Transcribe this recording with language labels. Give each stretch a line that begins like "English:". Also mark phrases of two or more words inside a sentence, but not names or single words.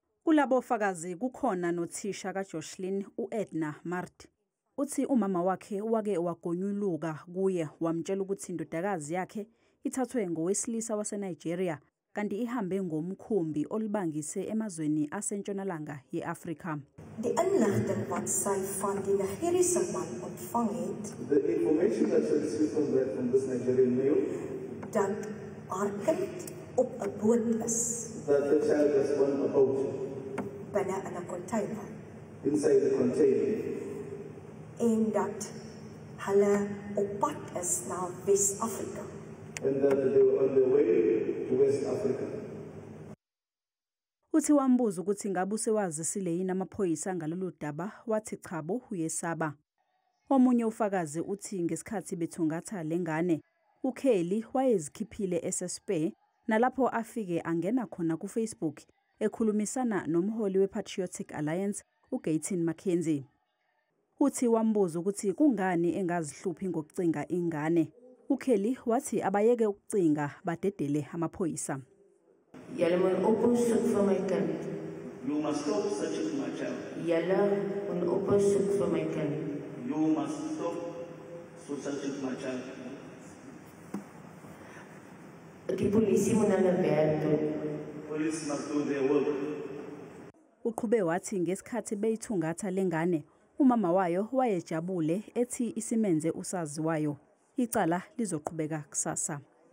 Zulu: Kulabo fakazi kukhona nothisha kaJocelyn uEdna Mart. Uthi umama wakhe wake wagonyuluka kuye wamtshela ukuthi indodakazi yakhe ithathwe ngowesilisa waseNigeria kanti ihambe ngomkhumbi olibangise emazweni asentshonalanga yeAfrika.
Afrikaans: Die inligting wat sy van die Nigeriese man ontvang het,
English: the information that she received from this Nigerian male,
Afrikaans: dat haar kind op 'n boot is,
English: that the child was on a boat
Afrikaans: binne in 'n container,
English: inside the container,
Afrikaans: en dat hulle op pad is na Wes-Afrika.
English: and that they were on their way to West Africa.
Zulu: Uthi wambuza ukuthi ngabe usewazisile yini amaphoyisa ngalolu daba wathi chabo uyesaba. Omunye ufakazi uthi ngesikhathi bethungatha lengane uKelly wayezikhiphile esespe nalapho afike angena khona kuFacebook ekhulumisana nomholi wePatriotic Alliance uGayton McKenzie. Uthi wambuza ukuthi kungani engazihluphi ngokucinga ingane. uKelly wathi abayeke ukucinga badedele amaphoyisa.
Afrikaans: Julle moet ophou soek vir my kind.
English: You must stop searching for my child.
Afrikaans: Julle moet ophou soek vir my kind.
English: You must stop searching for my child.
Afrikaans: Die polisie moet hulle werk doen.
English: Police must do their work.
Zulu: Uqhube wathi ngesikhathi beyithungatha lengane umama wayo wayejabule ethi isimenze usaziwayo. Icala lizoqhubeka kusasa.